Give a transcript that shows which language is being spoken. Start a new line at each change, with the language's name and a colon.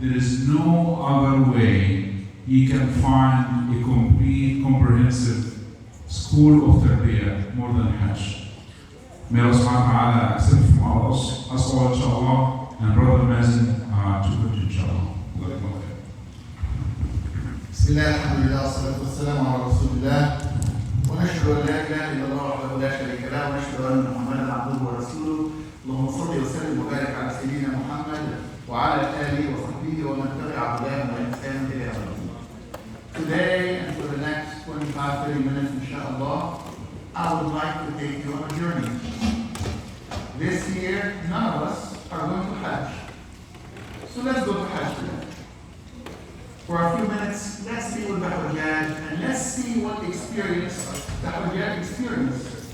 English: There is no other way you can find a complete, comprehensive school of Tarbiyah more than Hajj. May Allah subhanahu wa ta'ala accept from us all, inshallah, and Brother Mazin to put inshallah.
Arabic: بسم الله الحمد لله والصلاة والسلام على رسول الله ونشهد أن لا إله إلا الله وحده لا شريك له ونشهد أن محمدا عبده ورسوله. اللهم صل وسلم وبارك على سيدنا محمد وعلى آله وصحبه ومن تبع هداه بإحسان إلى يوم الدين.
English: Today and for the next 25-30 minutes, inshallah, I would like to take you on a journey. This year, none of us are going to Hajj. So let's go to Hajj today. For a few minutes, let's be with the Hujjaj and let's see what experience the Hujjaj experienced.